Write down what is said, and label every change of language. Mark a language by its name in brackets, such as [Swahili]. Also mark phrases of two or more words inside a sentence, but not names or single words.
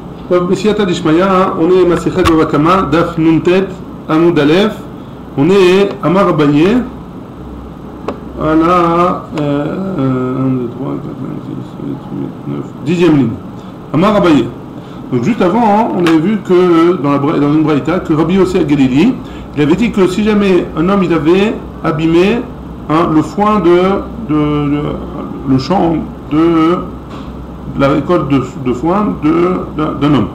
[Hebrew] טוב, בסייעתא דשמיא, [French] on est Masechet Bava Kama, [Hebrew] דף נ"ט עמוד אלף, [French] on est [Hebrew] אמר אביי, [French] à la 1, 2, 3, 4, 5, 6, 7, 8, 9, 10e ligne. [Hebrew] אמר אביי. [French] Donc juste avant, on avait vu que dans une braïta, que Rabbi Yossi HaGalili, il avait dit que si jamais un homme il avait abîmé le foin le champ de la récolte de foin d'un homme.